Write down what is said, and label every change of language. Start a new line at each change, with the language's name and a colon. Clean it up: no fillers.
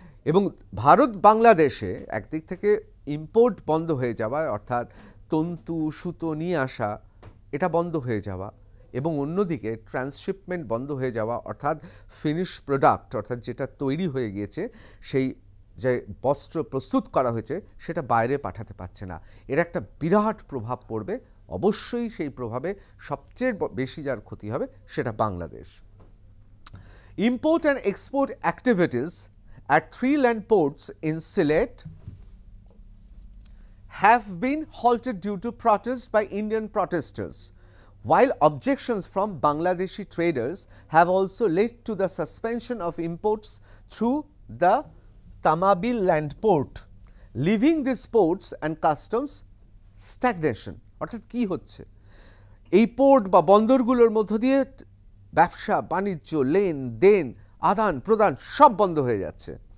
Bangla: এবং ভারত বাংলাদেশে একদিক থেকে ইম্পোর্ট বন্ধ হয়ে যাওয়া, অর্থাৎ তন্তু সুতো নিয়ে আসা এটা বন্ধ হয়ে যাওয়া, এবং অন্যদিকে ট্রান্সশিপমেন্ট বন্ধ হয়ে যাওয়া, অর্থাৎ ফিনিশ প্রোডাক্ট, অর্থাৎ যেটা তৈরি হয়ে গিয়েছে সেই যে বস্ত্র প্রস্তুত করা হয়েছে সেটা বাইরে পাঠাতে পারছে না। এর একটা বিরাট প্রভাব পড়বে। অবশ্যই সেই প্রভাবে সবচেয়ে বেশি যার ক্ষতি হবে সেটা Bangladesh.
English: Import and export activities at 3 land ports in Sylhet have been halted due to protests by Indian protesters, while objections from Bangladeshi traders have also led to the suspension of imports through the Tamabil land port, leaving these ports and customs stagnation.
Bangla: অর্থাৎ কি হচ্ছে, এই port বা বন্দরগুলোর মধ্য দিয়ে ব্যবসা বাণিজ্য লেনদেন আদান প্রদান সব বন্ধ হয়ে যাচ্ছে।